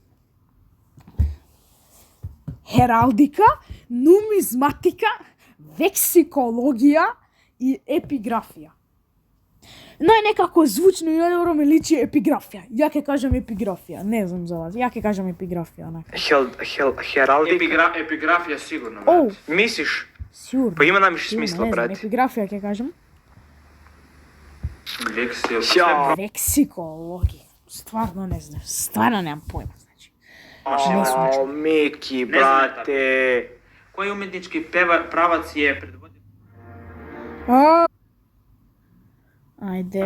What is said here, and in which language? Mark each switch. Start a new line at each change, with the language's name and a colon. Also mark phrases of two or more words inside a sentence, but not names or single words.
Macedonian: Хералдика, нумизматика, лексикологија и епиграфија. Најнекако звучно и најдобро ми личи епиграфија. Ја ќе кажам епиграфија, не знам за вас. Ја ќе кажам епиграфија, онака. Heraldika. Епиграфија сигурно, Оу, брат. Misliš? сигурно.
Serbian: Pa ima najviše
Macedonian: Сигурно,
Serbian: smisla,
Macedonian: не знам, brate. епиграфија ќе кажам. Лексија. Лексикологија. Стварно не знам. Стварно немам појма, значи. Не сум O, Miki,
Serbian: Ne znam ja brate.
Macedonian: Кој уметнички правац е предводил? Ајде,